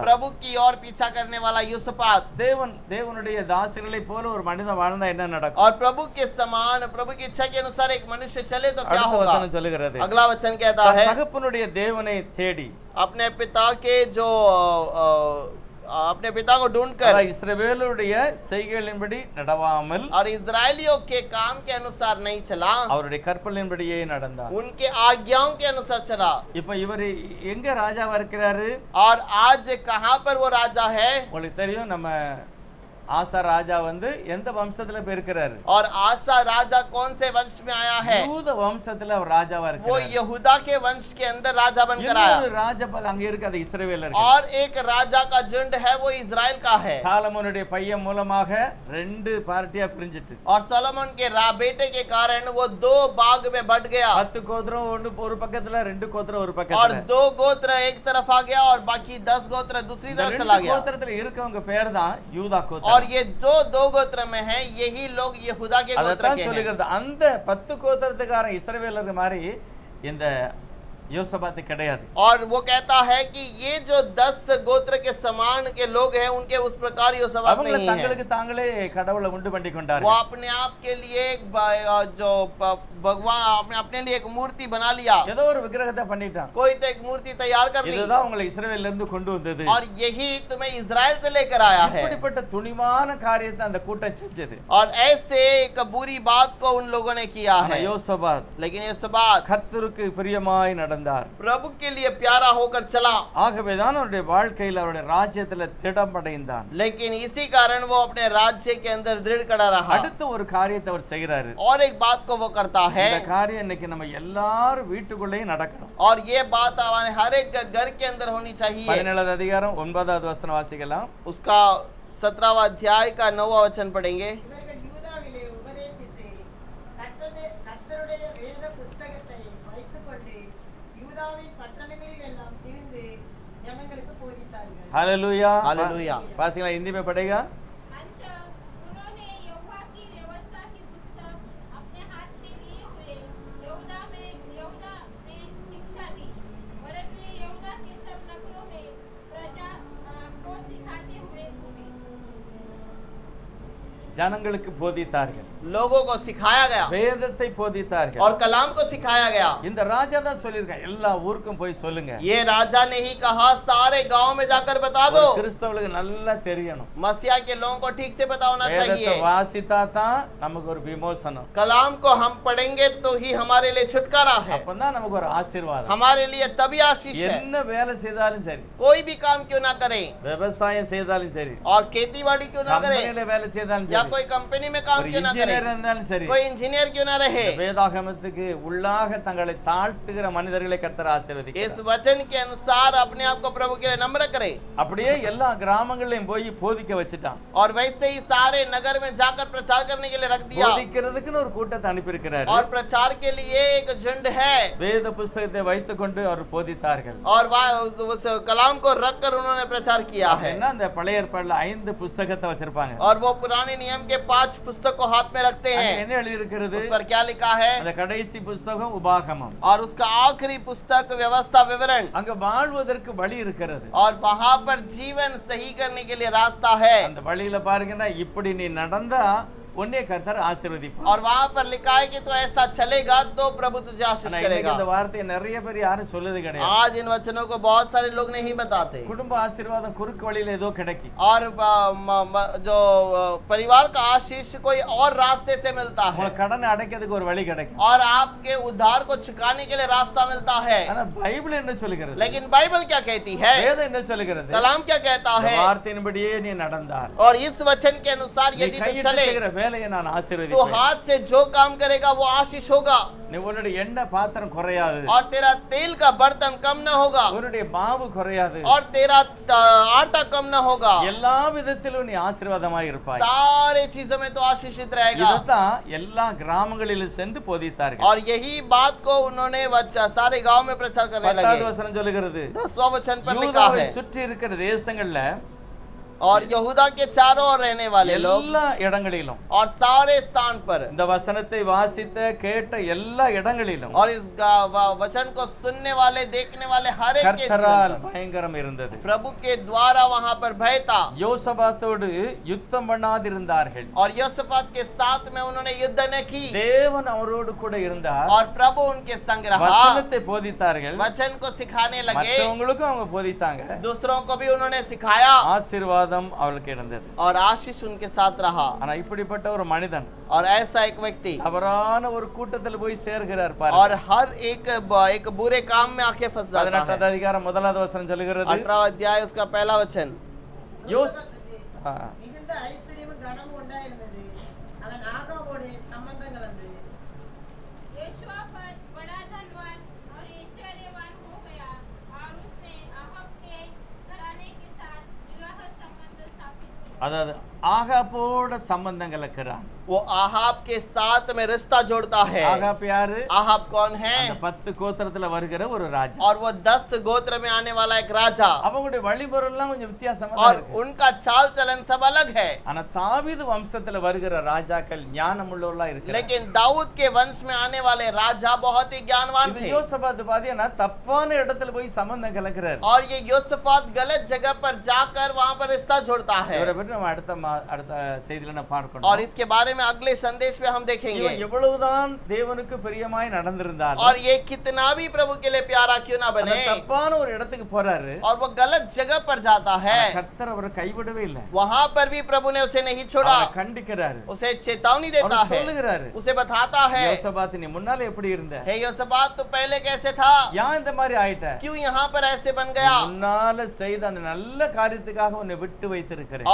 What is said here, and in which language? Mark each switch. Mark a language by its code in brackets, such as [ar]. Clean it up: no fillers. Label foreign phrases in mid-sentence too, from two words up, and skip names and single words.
[hi] प्रभु की ओर पीछा करने वाला यूसुफात। [ta] தேவனுடைய தாசர்களை போல ஒரு மனிதன் வாழ்ந்தா என்ன நடக்கும்? [hi] और प्रभु के समान प्रभु की इच्छा के अनुसार एक मनुष्य चले तो क्या [ta] அடுத்த [hi] होगा? [ta] வசனம் சொல்லுகிறது, [hi] अगला वचन कहता है, [ta] தகப்பனுடைய தேவனை தேடி [hi] अपने पिता के जो अपने पिता को ढूंढकर [ta] இஸ்ரவேலுடைய செய்கைகளின்படி நடவாமல் [hi] और इजरायलियों के काम के अनुसार नहीं चला, [ta] அவருடைய கற்பலின்படியே நடந்தார். [hi] उनके आज्ञाओं के अनुसार चला। [ta] இப்ப இவர் எங்க ராஜாவா இருக்கிறாரு? [hi] और आज कहां पर वो राजा है? [ta] உங்களுக்கு தெரியும், நம்ம ஆசா ராஜா வந்து எந்த வம்சத்துல இருக்கிறாரு? [hi] और आशा राजा कौन से वंश में आया है? [ta] யூத வம்சத்துல அவர் ராஜாவா [hi] वो [ta] இருக்கிறார். [hi] यहूदा के वंश के अंदर राजा बनकर आया। [ta] இன்னொரு ராஜபதம் அங்க இருக்கு, அது இஸ்ரவேல்ல இருக்கு. [hi] और एक राजा का झुंड है वो इजराइल का है। [ta] சாலமோனுடைய பையன் மூலமாக ரெண்டு பார்ட்டியா பிரிஞ்சிட்டு [hi] और सोलोमन के बेटे के कारण वो दो भाग में बट गया [ta] 10 கோத்திரம் ஒன்று ஒரு பக்கத்துல, 2 கோத்திரம் ஒரு [hi] और [ta] பக்கத்துல. [hi] 2 गोत्र एक तरफ आ गया और बाकी 10 गोत्र दूसरी [ta] இந்த [hi] तरफ [ta] ரெண்டு [hi] चला गया। [ta] கோத்திரத்துல இருக்கவங்க பேர் தான் யூதா [hi] और [ta] கோத்திரம். [hi] ये जो 2 गोत्र में है यही लोग यहूदा के गोत्र [ta] அதத்தான் [hi] के हैं। [ta] சொல்லுகிறது. அந்த 10 கோத்திரத்துக்காரன் இஸ்ரவேலர் மாதிரி இந்த யோசபாத் கிடையாது. [hi] और वो कहता है कि ये जो 10 गोत्र के समान के लोग हैं उनके उस प्रकार योसाफात [ta] அவங்க [hi] नहीं है। [ta] தங்களுக்கு தாங்களே கடவுளை உண்டு பண்ணி [hi] वो [ta] கொண்டார்கள். [hi] अपने आप के लिए एक जो भगवान अपने लिए एक मूर्ति बना लिया। [ta] ஏதோ ஒரு விக்கிரகத்தை பண்ணிட்டான். [hi] कोई तो एक मूर्ति तैयार कर ली [ta] இதுதான் உங்களை இஸ்ரவேல்ல இருந்து கொண்டு வந்தது. [hi] और यही तुम्हें इजराइल से लेकर आया है। [ta] இப்படிப்பட்ட துணிவான காரியத்தை அந்த கூட்டம் செஞ்சது. [hi] और ऐसे एक बुरी बात को उन लोगों ने किया [ta] ஆனா [hi] है। [ta] யோசபாத் [hi] लेकिन ये बात [ta] கர்த்தருக்கு பிரியமாய் நடந்தார். [hi] प्रभु के लिए प्यारा होकर चला। [ta] ஆகவேதான் அவருடைய வாழ்க்கையில் அவருடைய ராஜ்யத்துல திடம் அடைந்தான். [hi] लेकिन इसी कारण वो अपने राज्य के अंदर दृढ़ खड़ा रहा। [ta] அடுத்த ஒரு காரியத்தை அவர் செய்கிறாரு. [hi] और एक बात को वो करता है, [ta] இந்த காரியம் இன்னைக்கு நம்ம எல்லாரும் வீட்டுக்குள்ளேயும் நடக்கணும். [hi] और ये बात हमारे हर एक घर के अंदर होनी चाहिए। [ta] 17வது அதிகாரம் 9வது வசனம் வாசிக்கலாம். [hi] उसका 17वां अध्याय का 9वां वचन पढ़ेंगे। [ta] இவர்கள் யூதாவிலே உபதேசித்து கர்த்தருடைய வேத புஸ்தகத்தை வைத்துக்கொண்டு யூதாவின் பட்டணங்களில் எல்லாம் திரிந்து ஜனங்களுக்கு போதித்தார்கள். [hi] हालेलुया. हालेलुया। वासिங்களா, हिंदी में पढ़ेगा. अंततः उन्होंने यहोवा की व्यवस्था की पुस्तक अपने हाथ में लिए हुए यहूदा में शिक्षा दी, वरन वे यहूदा के सब नगरों में प्रजा को सिखाते हुए घूमे। [ta] ஜனங்களுக்கு போதித்தார்கள், [hi] लोगों को सिखाया गया [ta] வேதத்தை போதித்தார்கள். [hi] और कलाम को सिखाया गया। [ta] இந்த ராஜா தான் சொல்லியிருக்கான், எல்லா ஊருக்கும் போய் சொல்லுங்க. [hi] ये राजा ने ही कहा सारे गांव में जाकर बता दो। [ta] ஒரு கிறிஸ்தவர்களுக்கு நல்லா தெரியணும், [hi] मसीहा के लोगों को ठीक से पता होना [ta] வேதத்தை [hi] चाहिए। [ta] வாசித்தா தான் நமக்கு ஒரு விமோசனம், [hi] कलाम को हम पढ़ेंगे तो ही हमारे लिए छुटकारा है, [ta] அப்பதான் நமக்கு ஒரு ஆசீர்வாதம். [hi] हमारे लिए तभी आशीष है। [ta] என்ன வேலை செய்தாலும் சரி, [hi] कोई भी काम क्यों ना करें, [ta] விவசாயம் செய்தாலும் சரி, [hi] और खेती बाड़ी क्यों ना करें, [ta] கம்பெனியில வேலை செய்தாலும் [hi] या [ta] சரி, [hi] कोई कंपनी में काम [ta] ஒரு [hi] क्यों ना [ta] இன்ஜினியர் [hi] करें, [ta] இருந்தாலும் சரி, [hi] कोई इंजीनियर क्यों ना रहे, [ta] வேதாகமத்துக்கு உள்ளாக தங்களை தாழ்த்துகிற மனிதர்களை கர்த்தர் [hi] इस [ta] ஆசீர்வதிக்கிறார். [hi] वचन के अनुसार अपने आप को प्रभु के लिए नम्र करें। [ta] அப்படியே எல்லா கிராமங்களையும் போய் போதிக்க வச்சுட்டான். [hi] और वैसे ही सारे नगर में जाकर प्रचार करने के लिए रख दिया। [ta] போதிக்கிறதுக்குன்னு ஒரு கூட்டத்தை அனுப்பியிருக்கிறார். [hi] और प्रचार के लिए एक झुंड है। [ta] வேத புஸ்தகத்தை வைத்துக்கொண்டு அவர் போதித்தார்கள். [hi] और उस कलाम को रखकर उन्होंने प्रचार किया है। [ta] அப்படின்னா அந்த பழைய ஏற்பாடுல 5 புஸ்தகத்தை வச்சிருப்பாங்க. [hi] और वो पुराने नियम के 5 पुस्तक को हाथ में रखते [ta] அங்க [hi] हैं। [ta] என்ன எழுதி இருக்கிறது? [hi] उस पर क्या लिखा है? [ta] அந்த கடைசி புஸ்தகம் உபாகமம். [hi] और उसका आखिरी पुस्तक व्यवस्था विवरण। [ta] அங்க வாழ்வதற்கு வழி இருக்கிறது. [hi] और वहां पर जीवन सही करने के लिए रास्ता है। [ta] அந்த வழியில பாருங்கன்னா, இப்படி நீ நடந்தா உன்னை கர்த்தர் ஆசீர்வதிப்பார். [hi] और वहां पर लिखा है कि तो ऐसा चलेगा तो प्रभु तुझे आशीष [ta] ஆனா இன்னைக்கு [hi] करेगा। [ta] இந்த வார்த்தையை நிறைய பேர் யாரும் சொல்லுது கிடையாது. [hi] आज इन वचनों को बहुत सारे लोग नहीं बताते। [ta] குடும்ப ஆசீர்வாதம் குறுக்கு வழியில ஏதோ கிடைக்கும். [hi] और जो परिवार का आशीष कोई और रास्ते से मिलता है, [ta] உங்களுக்கு கடனை அடைக்கிறதுக்கு ஒரு வழி கிடைக்கும். [hi] और आपके उद्धार को चुकाने के लिए रास्ता मिलता है। [ta] ஆனா பைபிள் என்ன சொல்லுகிறது? [hi] लेकिन बाइबल क्या कहती है? [ta] வேதம் என்ன சொல்லுகிறது? [hi] कलाम क्या कहता [ta] இந்த [hi] है? [ta] வார்த்தையின்படியே நீ நடந்தார், [hi] और इस वचन के अनुसार [ta] நீ [hi] यदि तू [ta] கையிட்டு [hi] चले [ta] செய்கிற வேலையை நான் [hi] तो [ta] ஆசீர்வதிப்பேன். [hi] हाथ से जो काम करेगा वो आशीष होगा। [ta] நீ உன்னுடைய எண்ணெய் பாத்திரம் குறையாது, [hi] और तेरा तेल का बर्तन कम न होगा, [ta] உன்னுடைய மாவு குறையாது, [hi] और तेरा आटा कम न होगा। [ta] எல்லா விதத்திலும் நீ ஆசீர்வாதமாய் இருப்பாய். [hi] सारे चीजों में तो आशीषित रहेगा। [ta] இதுதான் எல்லா கிராமங்களிலும் சென்று போதித்தார்கள். [hi] और यही बात को उन्होंने सारे गांव में प्रचार करने [ta] 10வது [hi] लगे। [ta] வசனம் சொல்லுகிறது, [hi] 10वां वचन पर लिखा [ta] யூதாவை [hi] है, [ta] சுற்றி இருக்கிற தேசங்கள்ல [hi] और यहूदा के चारों ओर रहने वाले लोग [ta] எல்லா இடங்களிலும் [hi] और सारे स्थान पर [ta] இந்த वचனத்தை வாசித்த கேட்ட எல்லா இடங்களிலும் [hi] और इस वचन को सुनने वाले देखने वाले हर एक के जीवन [ta] கர்த்தரால் [hi] पर [ta] பயங்கரம் இருந்தது. [hi] प्रभु के द्वारा वहां पर भय था [ta] யோசபாத்தோடு யுத்தம் பண்ணாதிருந்தார்கள். [hi] और यहोशापात के साथ में उन्होंने युद्ध न की [ta] தேவன் அவரோடு கூட இருந்தார். [hi] और प्रभु उनके संग रहा, [ta] வசனத்தை போதித்தார்கள். [hi] वचन को सिखाने लगे, [ta] மற்றவங்களுக்கும் அவங்க போதித்தாங்க. [hi] दूसरों को भी उन्होंने सिखाया [ta] ஆசீர்வாதம் அவளுக்கு இருந்தது. [hi] और आशीष उनके साथ रहा। [ta] ஆனா இப்படிப்பட்ட ஒரு மனிதன் [hi] और ऐसा एक व्यक्ति [ta] தவறான ஒரு கூட்டத்தில் போய் சேர்கிறார் [hi] और [ta] பாருங்க. [hi] हर एक बुरे काम में आके फंस जाता [ta] 18வது [hi] है। [ta] அதிகாரம் 1வது வசனம் சொல்லுகிறது [hi] 18वां अध्याय उसका पहला वचन, [ta] யோஸ் ஆ. மிகுந்த ஐஸ்வர்யமும் கனமும் உண்டாயிருந்தது. அவன் ஆகாபோடு சம்பந்தம் கலந்து [hi] यहोशापात बड़ा धनवान और ऐश्वर्यवान हो गया और उसने अहाब के घराने के साथ विवाह संबंध स्थापित किया। [ta] அதாவது ஆகாபோட சம்பந்தம் கலக்கிறான். [hi] वो आहाब के साथ में रिश्ता जोड़ता है। [ta] ஆகாப் யாரு? [hi] आहाब कौन है? [ta] அந்த 10 கோத்திரத்துல வருகிற ஒரு ராஜா. [hi] और वो 10 गोत्र में आने वाला एक राजा, [ta] அவங்களுடைய வழிமுறைலாம் கொஞ்சம் வித்தியாசமா [hi] और [ta] இருக்கு. [hi] उनका चाल चलन सब अलग है। [ta] ஆனா தாவீது வம்சத்துல வருகிற ராஜாக்கள் ஞானமுள்ளவர்களா இருக்கிறாங்க. [hi] लेकिन दाऊद के वंश में आने वाले राजा बहुत ही ज्ञानवान [ta] இது [hi] थे। [ta] யோசபாத் பாத்தீங்கன்னா தப்பான இடத்துல போய் சம்பந்தம் கலக்கிறார். [hi] और ये योसफात गलत जगह पर जाकर वहां पर रिश्ता जोड़ता है। [ta] இவரை பற்றி நம்ம அடுத்த செய்தியில நான் பார்க்கணும். [hi] और इसके बारे में अगले संदेश में हम देखेंगे। [ta] இவன் எவ்வளவுதான் தேவனுக்கு பிரியமாய் நடந்திருந்தாலும் [hi] और ये कितना भी प्रभु के लिए प्यारा क्यों ना [ta] அந்த [hi] बने, [ta] தப்பான ஒரு இடத்துக்கு போறாரு. [hi] और वो गलत जगह पर जाता है, [ta] ஆனா கர்த்தர் அவரை கைவிடவே இல்லை. [hi] वहां पर भी प्रभु ने उसे नहीं छोड़ा, [ta] அவரை கண்டிக்கிறாரு. [hi] उसे चेतावनी देता [ta] அவர் [hi] है, [ta] சொல்லுகிறாரு, [hi] उसे बताता है, [ta] யோசபாத் நீ முன்னால எப்படி இருந்த? [hi] हे योसबात तू पहले कैसे था, [ta] ஏன் இந்த மாதிரி ஆயிட்ட? [hi] क्यों यहाँ पर ऐसे बन [ta] நீ [hi] गया, [ta] முன்னால செய்த அந்த நல்ல காரியத்துக்காக உன்னை விட்டு வைத்திருக்கிறேன்.